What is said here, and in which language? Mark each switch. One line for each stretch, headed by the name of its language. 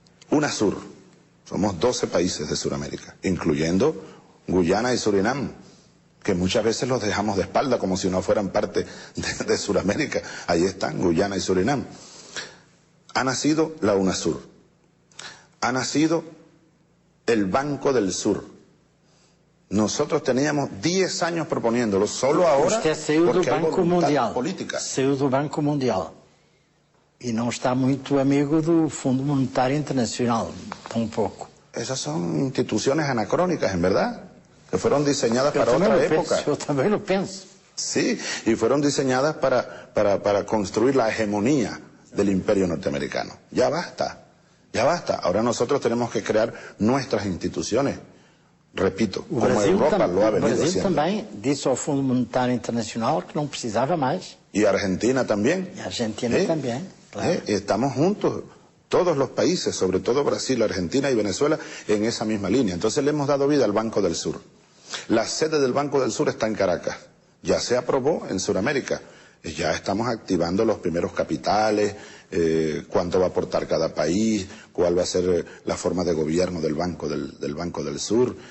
Spanish: UNASUR, somos 12 países de Sudamérica, incluyendo Guyana y Surinam, que muchas veces los dejamos de espalda como si no fueran parte de Sudamérica. Ahí están, Guyana y Surinam. Ha nacido la UNASUR, ha nacido el Banco del Sur. Nosotros teníamos 10 años proponiéndolo, solo ahora porque hay voluntad política.
Portuguese: Saiu do Banco Mundial e não está muito amigo do Fundo Monetário Internacional, tampouco.
Spanish: Esas son instituciones anacrónicas, en verdad, que fueron diseñadas para otra época. Yo también lo pienso. Sí, y fueron diseñadas para construir la hegemonía del imperio norteamericano. Ya basta, ya basta. Ahora nosotros tenemos que crear nuestras instituciones. Repito, como Europa lo ha venido haciendo.
Portuguese: O Brasil também disse ao Fundo Monetário Internacional que não precisava mais.
Spanish: Y Argentina también. Y Argentina también, claro. Estamos juntos, todos los países, sobre todo Brasil, Argentina y Venezuela, en esa misma línea. Entonces le hemos dado vida al Banco del Sur. La sede del Banco del Sur está en Caracas. Ya se aprobó en Sudamérica. Ya estamos activando los primeros capitales, cuánto va a aportar cada país, cuál va a ser la forma de gobierno del Banco del Sur.